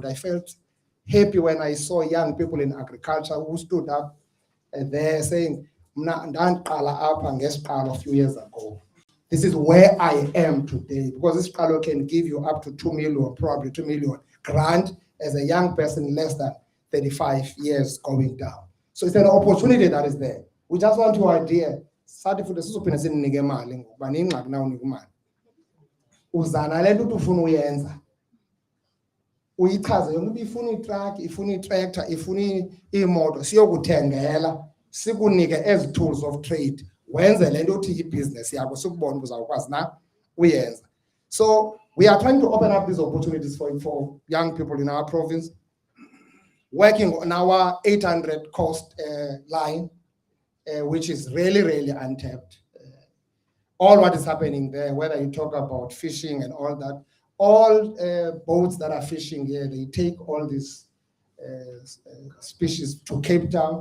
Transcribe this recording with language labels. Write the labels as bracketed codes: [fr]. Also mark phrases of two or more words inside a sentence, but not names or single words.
[en] I felt happy when I saw young people in agriculture who stood up and they're saying, a few years ago. This is where I am today, because this Scalo can give you up to 2 million, probably 2 million grant as a young person less than 35 years going down. So it's an opportunity that is there. We just want to idea. [xh] Uzana le nto ufuna uyenza uyichaze yonke ifuna itruck, ifuna itractor, ifuna imoto siyokuthengela sikunike [en] as tools of trade [xh] wenze le nto uthi ibusiness yakho sikubona uzawukwazi na uyenza. [en] So we are trying to open up these opportunities for young people in our province, working on our 800 coast line, which is really untapped. All what is happening there, whether you talk about fishing and all that, all boats that are fishing here, they take all these species to Cape Town.